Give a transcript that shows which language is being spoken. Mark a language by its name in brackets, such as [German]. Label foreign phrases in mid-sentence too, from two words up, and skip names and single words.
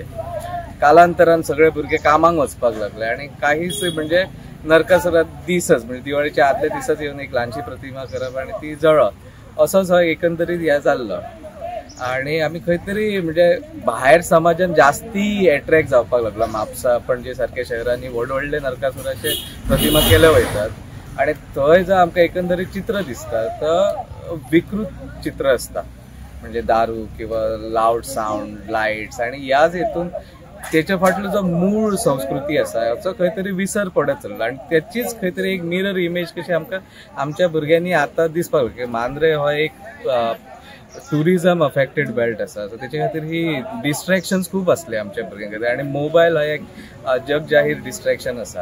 [Konkani] कालांतरान सगळे भुरगे कामाक वचपाक लागले आणि काहीच म्हणजे नरकासुरात दिसच म्हणजे दिवाळीच्या आदल्या दिसाच येऊन एक ल्हानशी प्रतिमा करप आणि ती जळप असोच हो एकंदरीत हे जाल्लो. आणि आम्ही खंय तरी म्हणजे भायर समाजान जास्ती अट्रॅक्ट जावपाक लागला. म्हापसा पणजे सारख्या शहरांनी व्हडले नरकासुराचे प्रतिमा केले वयतात आणि थंय जर आमकां एकंदरीत चित्र दिसता तर विकृत चित्र असता म्हणजे दारू किंवा [English] loud sound lights [Konkani] आणि ह्याच हेतून त्याच्या फाटलो जो मूळ संस्कृती असा हाचो खंय तरी विसर पडत चल्ला आणि त्याचीच खंय तरी एक [English] mirror image [Konkani] कशी आमकां आमच्या भुरग्यांनी आतां दिसपाक लागली. मांद्रे हो एक [English] tourism affected belt [Konkani] असा सो त्याच्या खातीर ही डिस्ट्रॅक्शन्स खूप असले आमच्या भुरग्यां खातीर आणि मोबायल हो एक जग जाहीर डिस्ट्रॅक्शन असा.